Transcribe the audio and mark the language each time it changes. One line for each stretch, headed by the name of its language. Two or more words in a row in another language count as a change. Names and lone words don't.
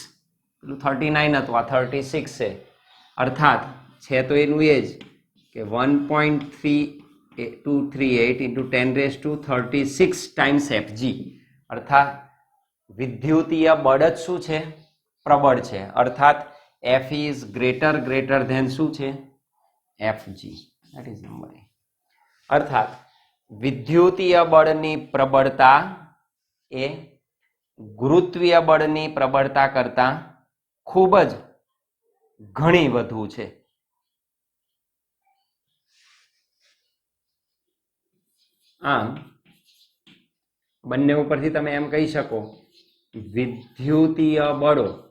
Gujarati: પેલું 39 હતું, આ 36 છે. અર્થાત છે તો એનું એ જ કે 1.238 ઇન્ટુ 10�36 ટાઈમ્સ FG. અર્થાત વિદ્યુતીય બળ જ શું છે? પ્રબળ છે. અર્થાત
English: F is greater than
Gujarati: શું છે?
English: FG. That is number A.
Gujarati: અર્થાત વિદ્યુતીય બળની પ્રબળતા એ ગુરુત્વીય બળની પ્રબળતા કરતા ખૂબ જ ઘણી વધુ છે. આમ બંને ઉપરથી તમે એમ કહી શકો વિદ્યુતીય બળો